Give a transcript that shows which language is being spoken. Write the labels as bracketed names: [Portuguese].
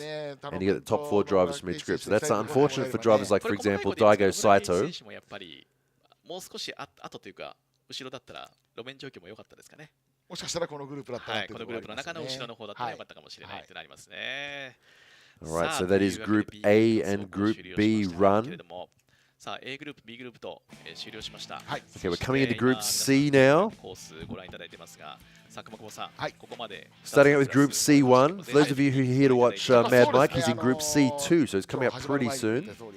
[English] And you get the top 4 drivers from each group. So that's unfortunate for drivers like, for example, Daigo Saito. [Japanese] もう少し後というか後ろだったら路面状況も良かったですかね。もしかしたらこのグループだったら、このグループの中の後ろの方だったら良かったかもしれないとなりますね。 [English] Alright, so that is Group A and Group B run. [Japanese] さあ A グループ B グループと終了しました。 [English] Okay, we're coming into Group C now. [Japanese] コースご覧いただいてますが、さあ熊久保さん、ここまで [English] Starting out with Group C1. For those of you who are here to watch Mad Mike, he's in Group C2, so he's coming up pretty soon.